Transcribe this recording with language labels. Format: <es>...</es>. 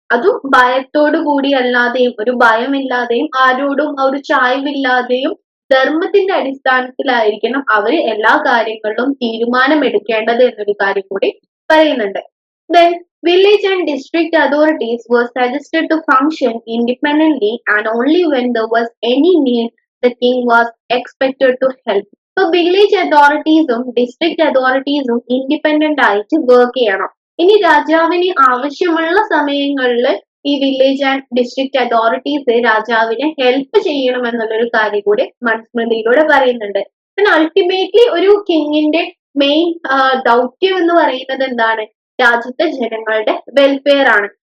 <ml>അതും ഭയത്തോടു കൂടി അല്ലാതെയും ഒരു ഭയമില്ലാതെയും ആരോടും ഒരു ചായ്വില്ലാതെയും ധർമ്മത്തിന്റെ അടിസ്ഥാനത്തിലായിരിക്കണം അവര് എല്ലാ കാര്യങ്ങളിലും തീരുമാനം എടുക്കേണ്ടത് എന്നൊരു കാര്യം കൂടി പറയുന്നുണ്ട്.</ml> <en>Then village and district authorities were suggested to function independently and only when there was any need the king was expected to help.</en> <ml>So village അതോറിറ്റീസും district അതോറിറ്റീസും independent ആയിട്ട് വർക്ക് ചെയ്യണം. ഇനി രാജാവിന് ആവശ്യമുള്ള സമയങ്ങളിൽ ഈ വില്ലേജ് ആൻഡ് ഡിസ്ട്രിക്ട് അതോറിറ്റീസ് രാജാവിനെ help ചെയ്യണം എന്നുള്ളൊരു കാര്യം കൂടി മനുസ്മൃതിയിലൂടെ പറയുന്നുണ്ട്. അൾട്ടിമേറ്റ്ലി ഒരു കിങ്ങിന്റെ മെയിൻ ദൗത്യം എന്ന് പറയുന്നത് എന്താണ്, രാജ്യത്തെ ജനങ്ങളുടെ വെൽഫെയർ ആണ്.</ml>